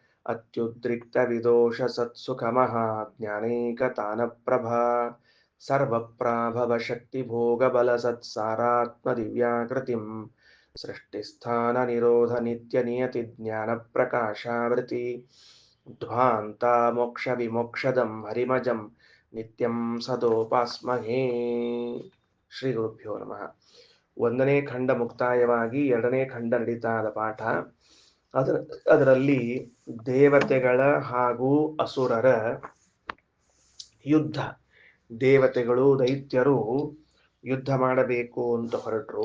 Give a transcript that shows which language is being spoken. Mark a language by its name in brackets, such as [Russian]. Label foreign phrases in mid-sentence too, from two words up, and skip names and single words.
[Sanskrit] अत्युद्रिक्तविदोषसत्सुखमः ज्ञानैकतानप्रभा सर्वप्राभवशक्तिभोगबलसत्सारात्मदिव्याकृतिं सृष्टिस्थाननिरोधनित्यनियतिज्ञानप्रकाशावृति ध्वान्ता मोक्षविमोक्षदं हरिमजं नित्यं सदोपास्महे. ಶ್ರೀಗುರುಭ್ಯೋ ನಮಃ. [Kannada] ಒಂದನೇ ಖಂಡ ಮುಕ್ತಾಯವಾಗಿ ಎರಡನೇ ಖಂಡ ನಡೀತಾದ ಪಾಠ. ಅದರಲ್ಲಿ ದೇವತೆಗಳ ಹಾಗೂ ಅಸುರರ ಯುದ್ಧ. ದೇವತೆಗಳು ದೈತ್ಯರು ಯುದ್ಧ ಮಾಡಬೇಕು ಅಂತ ಹೊರಟರು.